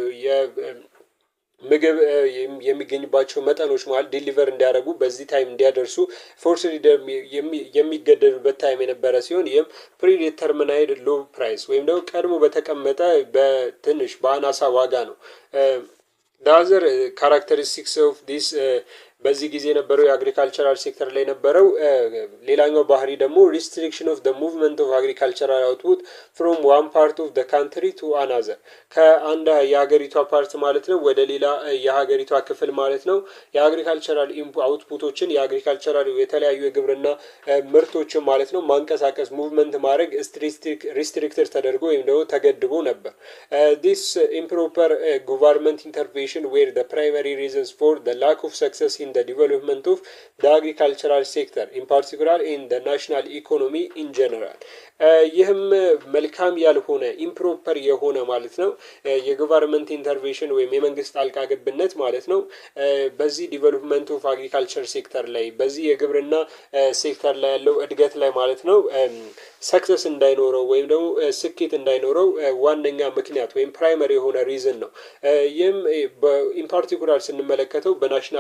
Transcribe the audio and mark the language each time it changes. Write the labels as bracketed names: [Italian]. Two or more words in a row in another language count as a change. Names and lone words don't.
[Amharic] ምግብ የሚገኝባቸው መጠኖች ማለት ዲሊቨር እንዲያደርጉ በዚህ ታይም እንዲያደርሱ ፎርስ የሚገደዱበት ታይም የነበረ ሲሆን ይህም [English] predetermined low price [Amharic] ወይም ደግሞ ቀድሞ በተቀመጠ በትንሽ በአናሳ ዋጋ ነው። [English] The other characteristics of this [Amharic] በዚህ ጊዜ የነበረው [English] agricultural sector [Amharic] ላይ ነበረው ሌላኛው ባህሪ ደግሞ [English] restriction of the movement of agricultural output from one part of the country to another [Amharic] ከአንድ የሀገሪቷ ፓርት ማለት ነው ወደ ሌላ የሀገሪቷ ክፍል ማለት ነው [English] agricultural outputs [Amharic] የአግሪካልቸራል የተለያዩ የግብርና ምርቶችን ማለት ነው ማንቀሳቀስ ሙቭመንት ማድረግ ሪስትሪክትድ ተደርጎ ወይም ደግሞ ተገድቦ ነበር። [English] this improper government intervention were the primary reasons for the lack of success in the development of the agricultural sector in particular in the national economy in general [Amharic] ይህም መልካም ያልሆነ ኢምፕሮፐር የሆነ ማለት ነው [English] government intervention [Amharic] ወይም የመንግስት ጣልቃ ገብነት ማለት ነው በዚህ [English] development of agriculture sector [Amharic] ላይ በዚህ የግብርና ሴክተር ላይ ያለው እድገት ላይ ማለት ነው ሰክሰስ እንዳይኖረው ወይም ደግሞ ስኬት እንዳይኖረው ዋነኛ ምክንያት ወይም ፕራይመሪ የሆነ ሪዝን ነው። ይህም [English] in particular [Amharic] ስንመለከተው በናሽናል